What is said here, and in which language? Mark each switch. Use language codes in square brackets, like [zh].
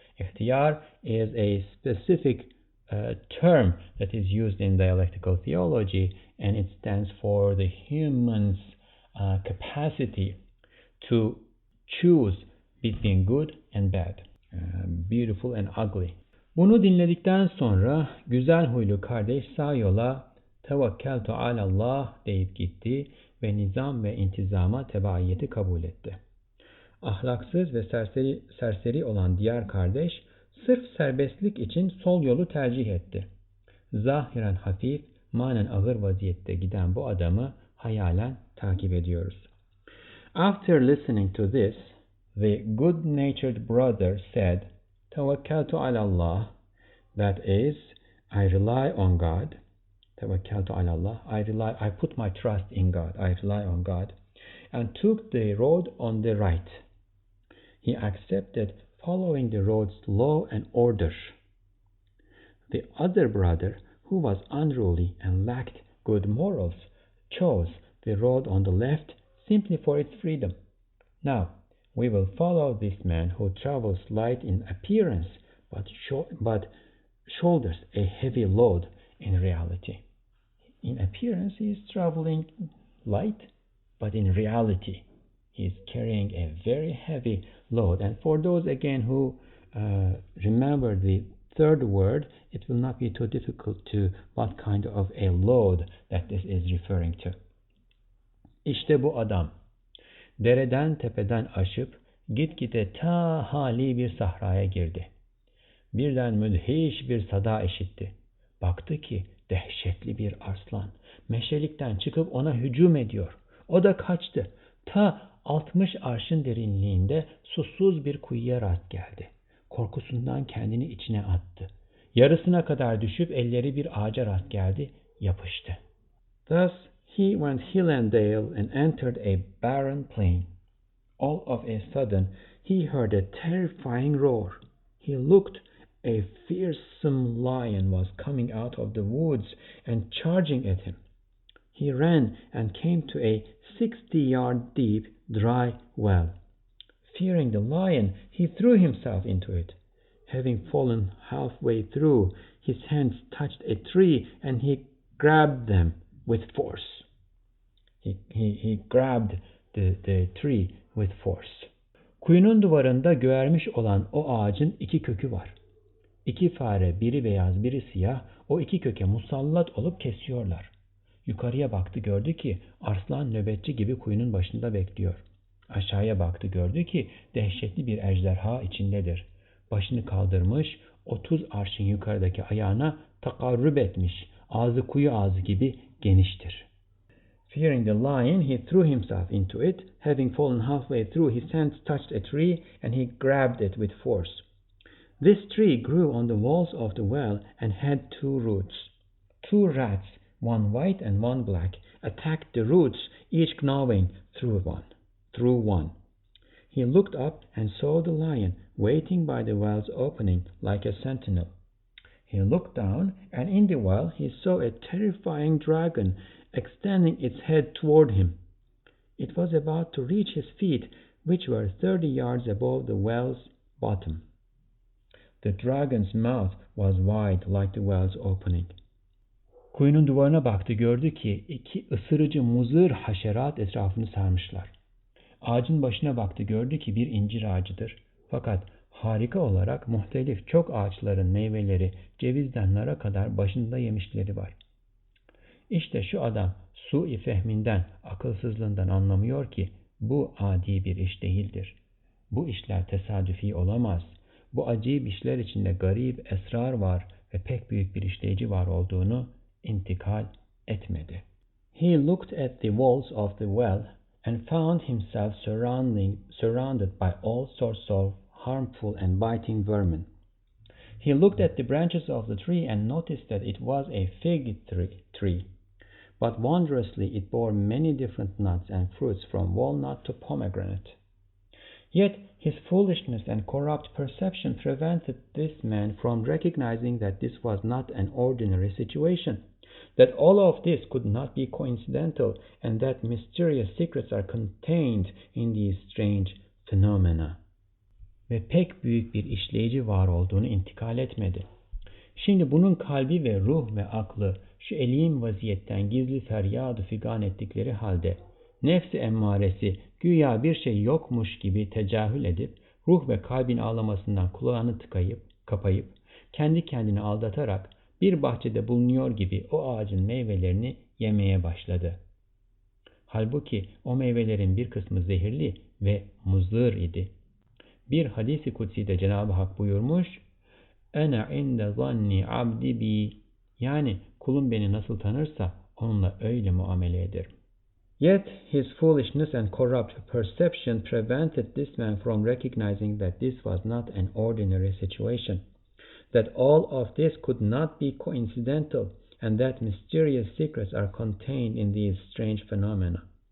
[en] Ikhtiyar is a specific term that is used in dialectical theology, and it stands for the human's capacity to choose between good and bad, beautiful and ugly. [tr] Bunu dinledikten sonra güzel huylu kardeş sağ yola [ar] tevekkeltu alallah [tr] deyip gitti ve nizam ve intizama tebaiyeti kabul etti. Ahlaksız ve serseri olan diğer kardeş sırf serbestlik için sol yolu tercih etti. Zahiren hafif, manen ağır vaziyette giden bu adamı hayalen takip ediyoruz. [en] After listening to this, the good-natured brother said, [ar] Tawakkaltu ala Allah, [en] that is, I rely on God. [ar] Tawakkaltu ala Allah, [en] I put my trust in God, I rely on God, and took the road on the right. He accepted following the road's law and order. The other brother, who was unruly and lacked good morals, chose the road on the left simply for its freedom. Now, we will follow this man who travels light in appearance but shoulders a heavy load in reality. In appearance, he is traveling light, but in reality, he is carrying a very heavy load. And for those again who remember the third word, it will not be too difficult to what kind of a load that this is referring to. [tr] İşte bu adam dereden tepeden aşıp gitgide ta hali bir sahraya girdi. Birden müthiş bir sada işitti. Baktı ki dehşetli bir arslan meşelikten çıkıp ona hücum ediyor. O da kaçtı. Ta 60 arşın derinliğinde susuz bir kuyuya rast geldi. Korkusundan kendini içine attı. Yarısına kadar düşüp elleri bir ağaca rast geldi, yapıştı. [en] Thus he went hill and dale and entered a barren plain. All of a sudden he heard a terrifying roar. He looked. A fearsome lion was coming out of the woods and charging at him. He ran and came to a 60-yard deep, dry well. Fearing the lion, he threw himself into it. Having fallen halfway through, his hands touched a tree and he grabbed them with force. He grabbed the tree with force. [tr] Kuyunun duvarında göğermiş olan o ağacın iki kökü var. İki fare, biri beyaz, biri siyah, o iki köke musallat olup kesiyorlar. Yukarıya baktı, gördü ki arslan nöbetçi gibi kuyunun başında bekliyor. Aşağıya baktı, gördü ki dehşetli bir ejderha içindedir. Başını kaldırmış, 30 arşın yukarıdaki ayağına takarrüb etmiş. Ağzı kuyu ağzı gibi geniştir. [en] Fearing the lion, he threw himself into it. Having fallen halfway through, his hands touched a tree and he grabbed it with force. This tree grew on the walls of the well and had two roots. Two rats, one white and one black, attacked the roots, each gnawing through one. He looked up and saw the lion waiting by the well's opening like a sentinel. He looked down, and in the well he saw a terrifying dragon extending its head toward him. It was about to reach his feet, which were 30 yards above the well's bottom. The dragon's mouth was wide like the well's opening. [tr] Kuyunun duvarına baktı, gördü ki iki ısırıcı muzır haşerat etrafını sarmışlar. Ağacın başına baktı, gördü ki bir incir ağacıdır. Fakat harika olarak muhtelif çok ağaçların meyveleri cevizden nara kadar başında yemişleri var. İşte şu adam su-i fehminden, akılsızlığından anlamıyor ki bu adi bir iş değildir. Bu işler tesadüfi olamaz. Bu acayip işler içinde garip esrar var ve pek büyük bir işleyici var olduğunu intikal etmedi. [en] He looked at the walls of the well and found himself surrounded by all sorts of harmful and biting vermin. He looked at the branches of the tree and noticed that it was a fig tree. But wondrously it bore many different nuts and fruits from walnut to pomegranate. Yet his foolishness and corrupt perception prevented this man from recognizing that this was not an ordinary situation, that all of this could not be coincidental, and that mysterious secrets are contained in these strange phenomena. [tr] Ve pek büyük bir işleyici var olduğunu intikal etmedi. Şimdi bunun kalbi ve ruh ve aklı şu elim vaziyetten gizli feryadı figan ettikleri halde nefsi emmaresi güya bir şey yokmuş gibi tecahül edip ruh ve kalbin ağlamasından kulağını kapayıp kendi kendini aldatarak bir bahçede bulunuyor gibi o ağacın meyvelerini yemeye başladı. Halbuki o meyvelerin bir kısmı zehirli ve muzır idi. Bir hadis-i kutsi'de Cenab-ı Hak buyurmuş, [ar] "Ene inde zanni abdi bi", [tr] yani kulum beni nasıl tanırsa onunla öyle muamele ederim. [en] Yet his foolishness and corrupt perception prevented this man from recognizing that this was not an ordinary situation, that all of this could not be coincidental, and that mysterious secrets are contained in these strange phenomena.